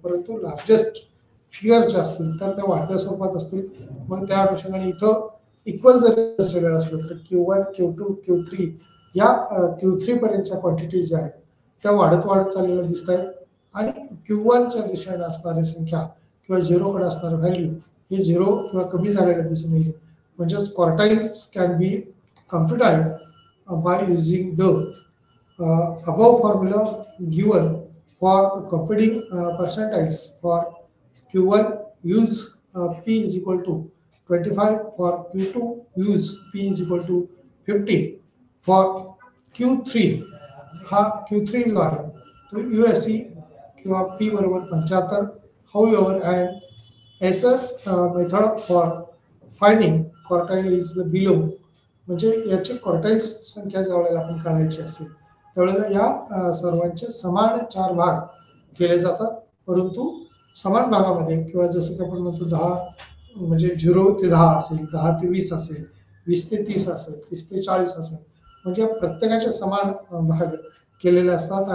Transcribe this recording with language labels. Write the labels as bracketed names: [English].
[Marathi] परंतु largest figure जे असतील तर त्या वाढत्या स्वरूपात असतील, मग त्या अनुषंगाने इथं इक्वल जरी दर्शवलेलं असलं तर Q1 Q2 Q3 या Q3 पर्यंतच्या क्वांटिटीज ज्या आहेत त्या वाढत चाललेल्या दिसत आहेत, आणि Q1च्या दिशेने असणारी संख्या किंवा झिरोकडे असणारे व्हॅल्यू हे झिरो किंवा कमी झालेलं दिसून येईल. [English] म्हणजेच quartiles can be computed by using the above formula given for computing percentiles. For Q1 use P is equal to 25, for Q2 use P is equal to 50, for Q3 [Marathi] हा Q3 जो आहे तो USC किंवा P बरोबर 75. [English] However, and as a method for finding quartile is below, [Marathi] म्हणजे याची quartiles संख्या ज्यावेळेला आपण काढायची असेल त्यावेळेला या सर्वांचे समान 4 भाग केले जातात, परंतु समान भागामध्ये किंवा जसं की आपण म्हणतो 10 म्हणजे 0 ते 10 असेल, 10 ते 20 असेल, 20 ते 30 असेल, 30 ते 40 असेल, म्हणजे प्रत्येकाचे समान भाग केलेले असतात.